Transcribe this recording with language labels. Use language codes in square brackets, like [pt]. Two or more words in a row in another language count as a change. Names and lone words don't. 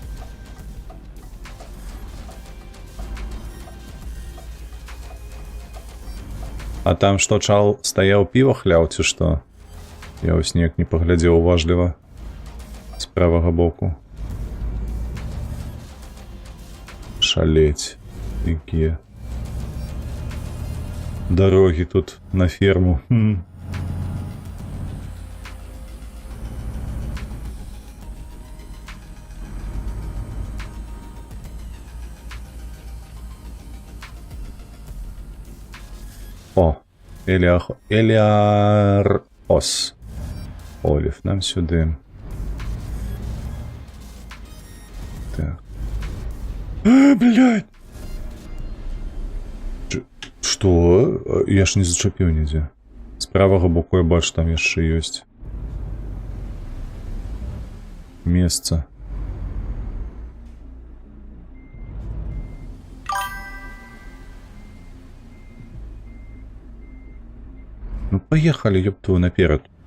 [be] А там што, чал стаяў піва хляў, ці што? Я вось неяк не паглядзеў уважліва з правага боку. Шалець. Якія дарогі тут на ферму. О, Еліарос. [uk] Олів, нам сюди. Так. [ru] Блядь! [be] Што? Я ж не зачапіў нідзе. З правага боку я бачу, там яшчэ ёсць. месца. [ru] Ну, поехали, ёпту, наперад.